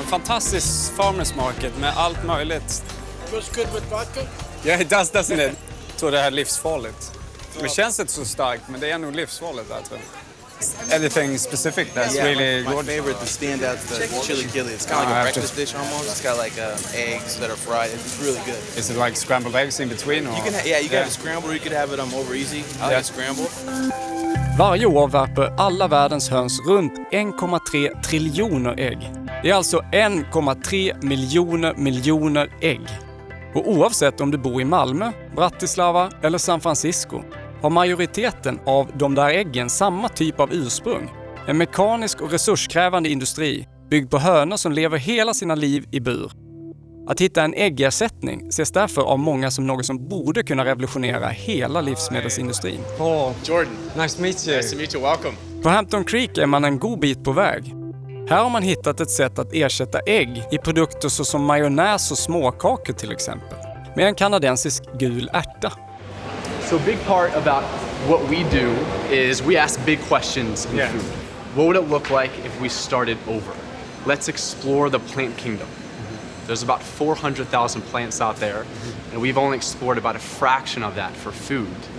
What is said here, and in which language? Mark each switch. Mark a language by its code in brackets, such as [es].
[sv] Fantastisk farmers market med allt möjligt. [en] Feels good with vodka? Yeah, it does, doesn't it? [sv] Jag tror det här är livsfarligt. Det känns inte så starkt, men det är nog livsfarligt där, tror jag. [en] Anything specific that's really good? favorite, the standout's the chili chili. It's kind of like a breakfast dish almost. It's got like eggs that are fried. It's really good. Is it like scrambled eggs in between? Or? You can you can have it scrambled or you could have it over easy. I like it scrambled. [sv] Varje år värper alla världens höns runt 1,3 triljoner ägg. Det är alltså 1,3 miljoner ägg. Och oavsett om du bor i Malmö, Bratislava eller San Francisco har majoriteten av de där äggen samma typ av ursprung. En mekanisk och resurskrävande industri byggd på hönor som lever hela sina liv i bur. Att hitta en äggersättning ses därför av många som något som borde kunna revolutionera hela livsmedelsindustrin. [en] Paul, Jordan, nice to meet you. nice to meet you. Welcome. [sv] På Hampton Creek är man en god bit på väg. Här har man hittat ett sätt att ersätta ägg i produkter såsom majonnäs och småkakor till exempel, med en kanadensisk gul ärta. [en] So a big part about what we do is we ask big questions in food. What would it look like if we started over? Let's explore the plant kingdom. There's about 400,000 plants out there, and we've only explored about a fraction of that for food.